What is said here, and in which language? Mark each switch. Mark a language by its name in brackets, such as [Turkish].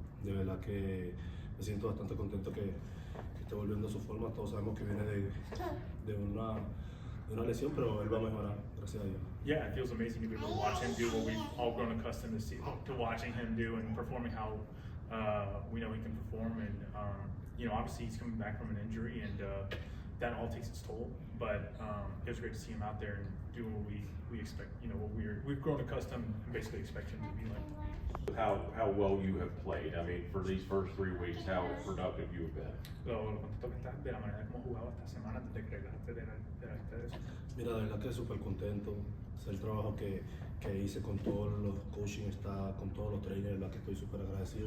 [Spanish] De verdad que me siento bastante contento que esté volviendo a su forma. Todos sabemos que viene de una lesión, pero él va a mejorar, gracias a Dios. [English] Yeah, it feels amazing to be able to watch him do what we've all grown accustomed to watching him do and performing how we know he can perform. And obviously he's coming back from an injury, and that all takes its toll. But it was great to see him out there and doing what we expect. What we've grown accustomed and basically expect him to be like. How well you have played. I mean, for these first 3 weeks, how productive you have been. [Spanish] Lo contento que estás de la manera como jugado esta semana desde que regresaste de eso. Mira, de verdad que súper contento. Es el trabajo que hice con todos los coaching está con todos los trainers, la que estoy súper agradecido.